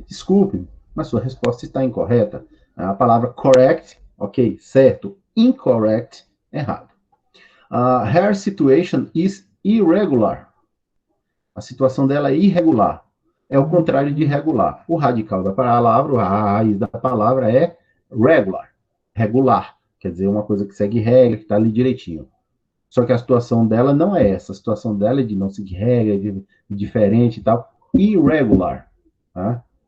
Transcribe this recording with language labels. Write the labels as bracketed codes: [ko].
[pt] Desculpe, mas sua resposta está incorreta. A palavra correct, ok, certo. Incorrect, errado. [en] Her situation is irregular. [pt] A situação dela é irregular. É o contrário de regular. O radical da palavra, a raiz da palavra é regular. Regular. Quer dizer, uma coisa que segue regra, que está ali direitinho. Só que a situação dela não é essa. A situação dela é de não seguir regra, de diferente e tal. Irregular. Tá?